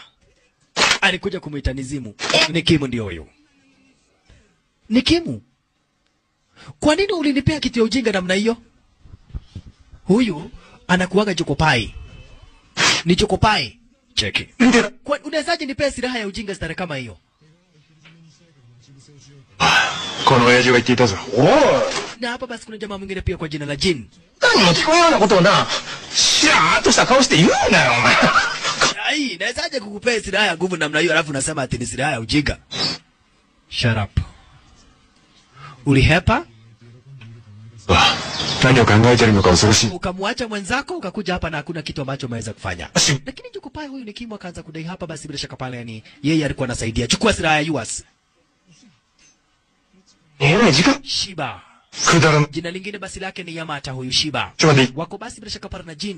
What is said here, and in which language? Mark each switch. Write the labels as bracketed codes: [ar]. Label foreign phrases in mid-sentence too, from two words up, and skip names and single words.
[sw] Alikuja kumuita Nizimu. Nikimu ndio huyo. Nikimu Kwa nini ulinipea kitu ya ujinga namna hiyo? Huyu anakuaga Jokopai. Ni Jokopai. Cheki. Kwa unawezaje nipea silaha ya ujinga stare kama hiyo? [ja] この親父が言っていたぞ。おい。 [sw] Na hapa basi kuna jamaa mwingine pia kwa jina la Jin. [ja] 何も聞こえんようなことをな、しらーっとした顔して言うなよ、お前。 [sw] Ai, nawezaje kukupea silaha ya nguvu namna hiyo alafu unasema ati ni silaha ya ujinga? [en] Shut up. [sw] Ulihepa? [ja] 何を考えてるのか恐ろしい。 [sw] Ukamwacha mwenzako ukakuja hapa na hakuna kitu ambacho umeweza kufanya. Lakini Jokopai huyu ni Kimu akaanza kudai hapa basi bila shaka pale yani yeye alikuwa anasaidia. Chukua silaha ya US. Shiba. Jina lingine basi lake ni Yamata huyu Shiba. Wako basi bila shaka pale na Jin.